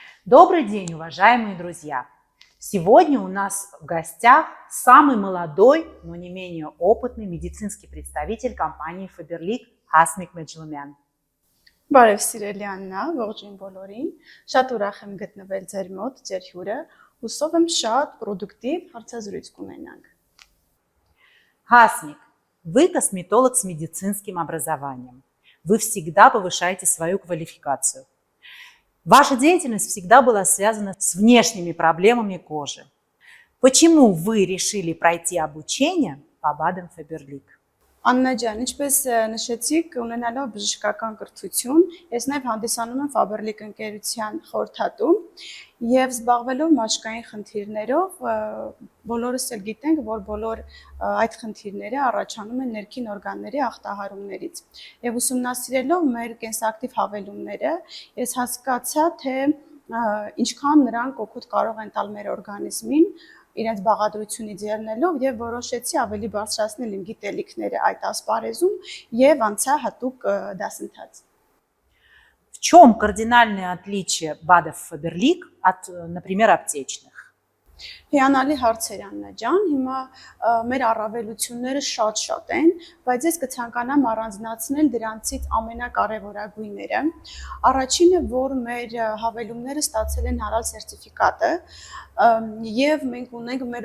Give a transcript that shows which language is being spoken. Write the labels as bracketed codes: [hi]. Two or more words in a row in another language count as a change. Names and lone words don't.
[ru] Добрый день, уважаемые друзья! Сегодня у нас в гостях самый молодой, но не менее опытный медицинский представитель компании Faberlic Հասմիկ Մեջլումյան։ [hy] Բարև սիրելի Աննա, ողջույն բոլորին։ Շատ ուրախ եմ գտնվել ձեր մոտ, ձեր հյուրը։ Հուսով եմ շատ պրոդուկտիվ հարցազրույց կունենանք։ [ru] Հասմիկ, вы косметолог с медицинским образованием. Вы всегда повышаете свою квалификацию. Ваша деятельность всегда была связана с внешними проблемами кожи. Почему вы решили пройти обучение по БАДам Faberlic? [hy] Աննա ջան, ինչպես նշեցիք, ունենալով բժշկական կրթություն, ես նաև հանդիսանում եմ Faberlic ընկերության խորհրդատու եւ զբաղվելով մաշկային խնդիրներով, բոլորս էլ գիտենք, որ բոլոր այդ խնդիրները առաջանում են ներքին օրգանների ախտահարումներից։ Եվ ուսումնասիրելով մեր կենսակտիվ հավելումները, ես հասկացա, թե ինչքան նրանք օգուտ կարող են տալ մեր օրգանիզմին իրենց բաղադրությունից ելնելով եւ որոշեցի ավելի բարձրացնել իմ գիտելիքները այդ ասպարեզում եւ անցա հատուկ դասընթաց։ [ru] В чем кардинальное отличие БАДов Faberlic от, например, аптечных? [hy] Հիանալի հարցեր Աննա ջան, հիմա մեր առավելությունները շատ են, բայց ես կցանկանամ առանձնացնել դրանցից ամենակարևորագույնները։ Առաջինը, որ մեր հավելումները ստացել են հարալ սերտիֆիկատը, եւ մենք ունենք մեր